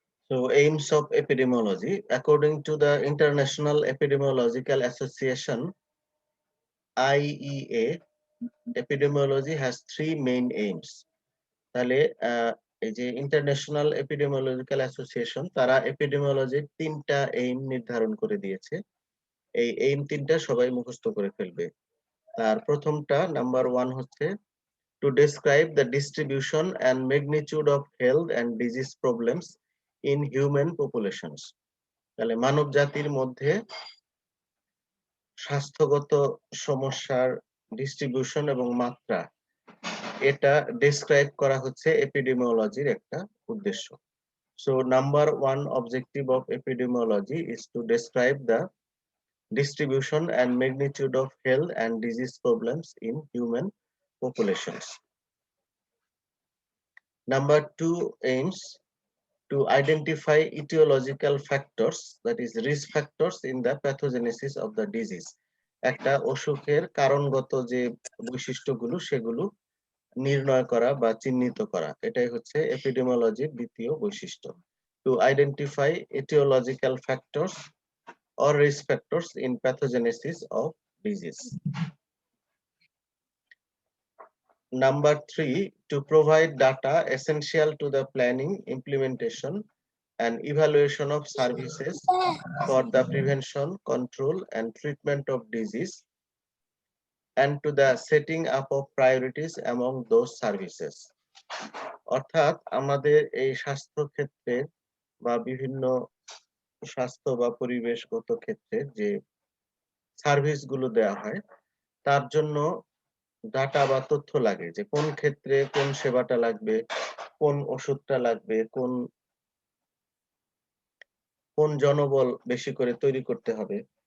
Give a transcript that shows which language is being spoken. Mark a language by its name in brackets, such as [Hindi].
[English] So, aims of epidemiology. According to the International Epidemiological Association, IEA, epidemiology has three main aims. [Bangla] তাহলে এই যে international epidemiological association তারা এপিডেমিওলজির তিনটা aim নির্ধারণ করে দিয়েছে। এই এইম তিনটা সবাই মুখস্থ করে ফেলবে। তার প্রথমটা নাম্বার 1 হচ্ছে [English] to describe the distribution and magnitude of health and disease problems in human populations. [Bangla] তাহলে মানব জাতির মধ্যে স্বাস্থ্যগত সমস্যার ডিস্ট্রিবিউশন এবং মাত্রা এটা ডেসক্রাইব করা হচ্ছে এপিডেমিওলজির একটা উদ্দেশ্য। [English] So number 1 objective of epidemiology is to describe the distribution and magnitude of health and disease problems in human populations. Number 2 aims to identify etiological factors, that is risk factors in the pathogenesis of the disease. [Bangla] একটা অসুখের কারণগত যে বৈশিষ্ট্যগুলো সেগুলো নির্ণয় করা বা চিহ্নিত করা, এটাই হচ্ছে এপিডেমিওলজির দ্বিতীয় বৈশিষ্ট্য। [English] To identify etiological factors or risk factors in pathogenesis of disease. Number 3, to provide data essential to the planning, implementation, and evaluation of services for the prevention, control, and treatment of disease, and to the setting up of priorities among those services. [Bangla] অর্থাৎ আমাদের এই স্বাস্থ্য ক্ষেত্রে বা বিভিন্ন স্বাস্থ্য বা পরিবেশগত ক্ষেত্রে যে সার্ভিসগুলো দেওয়া হয় তার জন্য ডাটা বা তথ্য লাগে, যে কোন ক্ষেত্রে কোন সেবাটা লাগবে, কোন ওষুধটা লাগবে, কোন জনবল বেশি করে তৈরি করতে হবে।